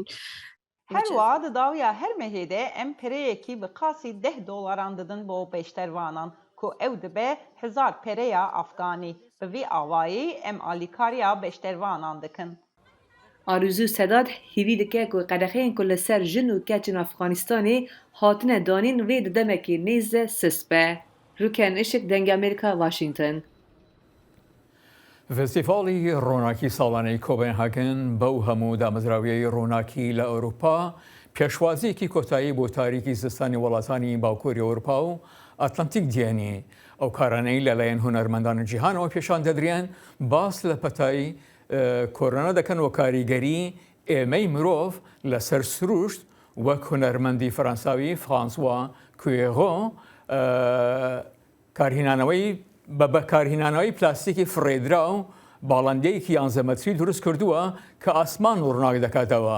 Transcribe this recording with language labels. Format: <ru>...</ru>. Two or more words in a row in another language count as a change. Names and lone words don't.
<ku>Her wiha di dawiya her mehê de em pereyekî bi qasî $10 didin bo beşdervanan ku ew dibe 1000 pereya Afganî. Bi vî awayî em alîkariya beşdervanan dikin. Arûzû Sedat hêvî dike ku qedexeyên ku li ser jin û keçên Efxanistanê hatine danîn vê di demekî nêz de sis be. Rûken Işık Dengê Amerîka, Washington.</ku> <ckb>فستیڤالی ڕۆناکی ساڵانەی کۆپنهاگن بەو هەموو دامەزراویەی ڕۆناکی لە ئەوروپا پێشوازیەکی کۆتایی بۆ تاریکی زستانی وڵاتانی باوکۆری ئەوروپا و ئەتلانتیک دیێنی ئەو کارانەی لەلایەن هونەرمەندانی جیهانەوە پێشان دەدرێن باس لە پەتای کۆرۆنا دەکەن و کاریگەری ئێمەی مرۆڤ لەسەر سروشت وەک هونەرمەندی فەرەنساوی فرانسوا کوێغۆ کارهینانەوەی بە بەکارهینانەوەی پلاستیکی فڕێدرا و باڵندەیەکی 11 مەتری دروست کردووە کە ئاسمان و ڕووناک دەکاتەوە.</ckb>